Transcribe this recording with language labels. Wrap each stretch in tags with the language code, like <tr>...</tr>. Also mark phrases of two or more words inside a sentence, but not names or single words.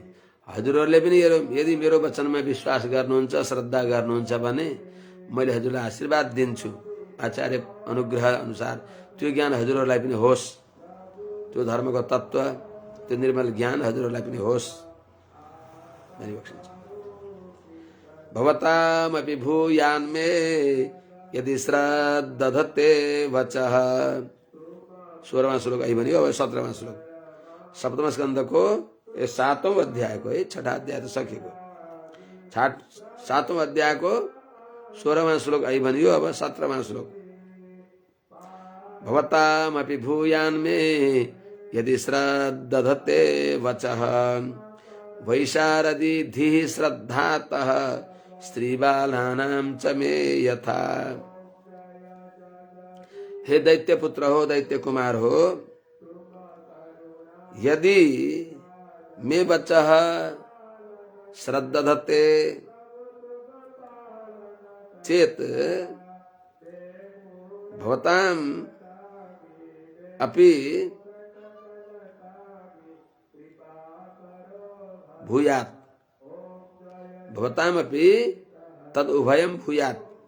<ne>हजुरहरूले पनि यदि मेरो वचनमा विश्वास गर्नुहुन्छ, श्रद्धा गर्नुहुन्छ भने मैले हजुरलाई आशीर्वाद दिन्छु, आचार्य अनुग्रह अनुसार त्यो ज्ञान हजुरहरूलाई पनि होस्, त्यो धर्मको तत्त्व, त्यो निर्मल ज्ञान हजुरहरूलाई पनि होस् भनी बक्सिन्छ।</ne> <sa>भवतामपि भूयान्मे यदि श्रद्धते वचः।</sa> <ne>16वां श्लोक आई भनियो। अब 17वां श्लोक, सप्तम स्कन्धको 7औं अध्यायको, 6ठा अध्याय त सकिएको, 7औं अध्यायको 16वां श्लोक आई भनियो। अब 17वां श्लोक,</ne> <sa>भवतामपि भूयान्मे यदि श्रद्धते वचः वैशारदी धीः श्रद्धातः स्त्रीबालानां च मे यथा।</sa> <ne>हे दैत्य पुत्र हो, दैत्य कुमार हो,</ne> <sa>यदि मे वचः श्रद्धते चेत भवताम अपि भूयात्, भवतामपि तद उभयं भूयात्।</sa>